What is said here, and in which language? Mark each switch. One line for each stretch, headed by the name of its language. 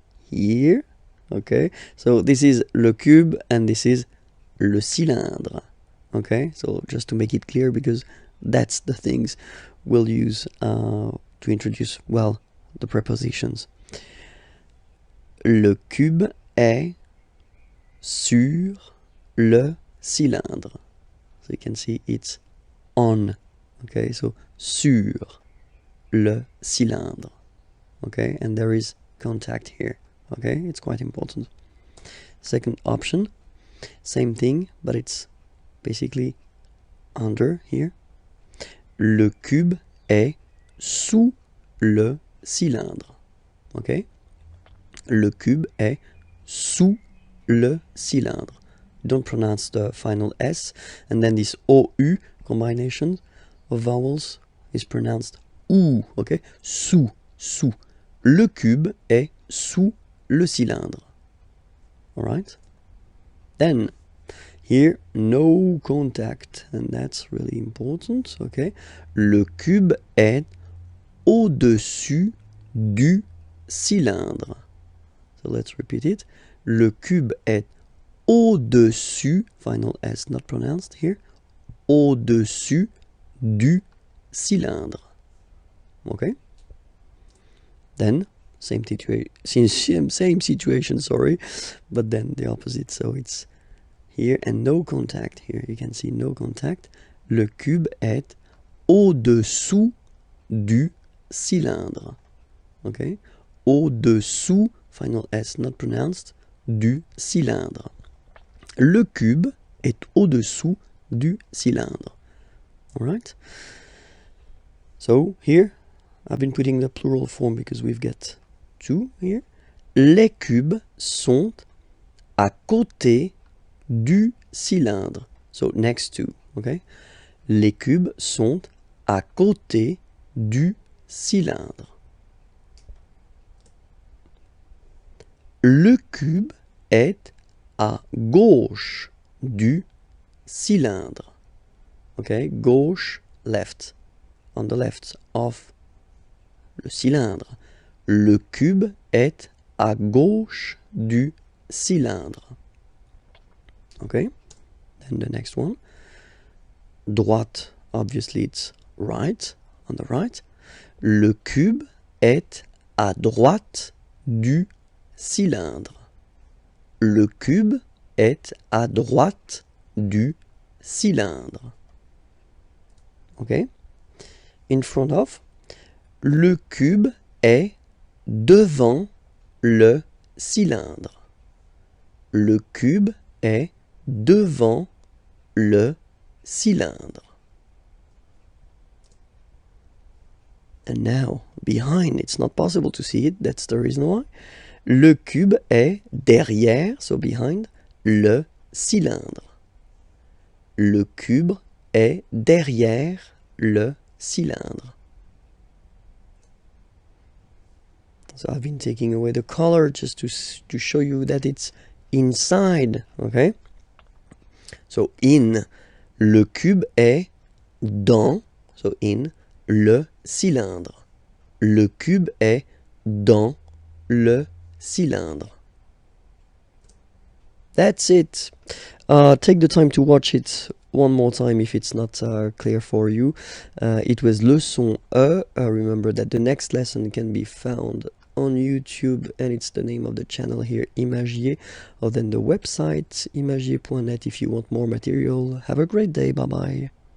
English: Here, okay. So this is le cube and this is le cylindre. Okay, so just to make it clear, because that's the things we'll use to introduce, well, the prepositions.
French: Le cube est sur le cylindre.
English: So you can see it's on. Okay, so
French: sur le cylindre.
English: Okay, and there is contact here. Okay, it's quite important. Second option, same thing, but it's basically under here.
French: Le cube est sous le cylindre. Okay? Le cube est sous le cylindre.
English: Don't pronounce the final S, and then this OU combination of vowels is pronounced OU.
French: Okay? Sous, sous. Le cube est sous le cylindre.
English: Alright? Then here, no contact, and that's really important, okay?
French: Le cube est au-dessus du cylindre.
English: So let's repeat it.
French: Le cube est au-dessus,
English: final S not pronounced here,
French: au-dessus du cylindre.
English: Okay? Then, same situation, sorry, but then the opposite, so it's here, and no contact here. You can see no contact.
French: Le cube est au-dessous du cylindre. Okay?
English: Au-dessous, final S not pronounced,
French: du cylindre. Le cube est au-dessous du cylindre.
English: Alright? So here, I've been putting the plural form because we've got two here.
French: Les cubes sont à côté du cylindre.
English: So next to, okay?
French: Les cubes sont à côté du cylindre. Le cube est à gauche du cylindre. Okay?
English: Gauche, left. On the left of le cylindre.
French: Le cube est à gauche du cylindre.
English: Okay, then the next one. Droite, obviously it's right, on the right.
French: Le cube est à droite du cylindre. Le cube est à droite du cylindre.
English: Okay, in front of.
French: Le cube est devant le cylindre. Le cube est devant le cylindre.
English: And now, behind, it's not possible to see it, that's the reason why.
French: Le cube est derrière,
English: so behind,
French: le cylindre. Le cube est derrière le cylindre.
English: So I've been taking away the color just to show you that it's inside, okay? So in,
French: le cube est dans, so in, le cylindre. Le cube est dans le cylindre.
English: That's it. Take the time to watch it one more time if it's not clear for you. It was leçon E. Remember that the next lesson can be found on YouTube, and it's the name of the channel here, Imagier, or then the website imagier.net if you want more material. Have a great day. Bye bye.